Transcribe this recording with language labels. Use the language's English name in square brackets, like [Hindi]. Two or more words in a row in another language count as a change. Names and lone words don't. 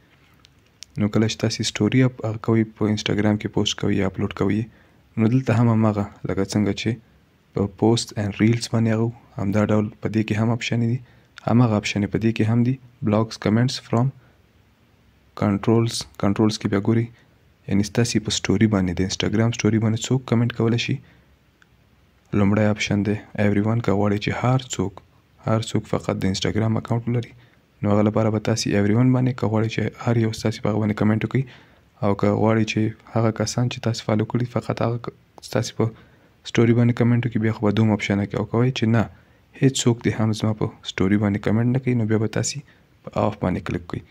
[Pashto] نو کله چې تاسې سټوري کوئ په انسټاګرام کې پوسټ کوئ یا اپلوډ کوئ نو دلته هم همغه لکه څنګه چې په [English] post and reels [Pashto] باندې هغه همدا ډول په دې کې هم آپشن دي همغه آپشن په دې کې هم دي [English] blocks comments from controls [Pashto] کې بیا ګورئ یعنې ستاسې په سټوري باندې د انسټاګرام سټوري باندې څوک کمنټ کولی شي. لومړی آپشن دی ایوری ون. که غواړئ چې هر څوک فقط د انسټاګرام اکاونټ ولري نو هغه لپاره به تاسې ایوری ون باندې که غواړئ چې هر یو ستاسې په هغه باندې کمنټ وکړي او که غواړئ چې هغه کسان چې تاسې فالو کړي فقط هغه ستاسې په سټوري باندې کمنټ وکړي بیا خو به دوم آپشن کې او کوئ چې نه هیڅ څوک دې هم زما په سټوري باندې کمنټ نه کوي نو بیا به تاسې په آف باندې کلیک کړئ.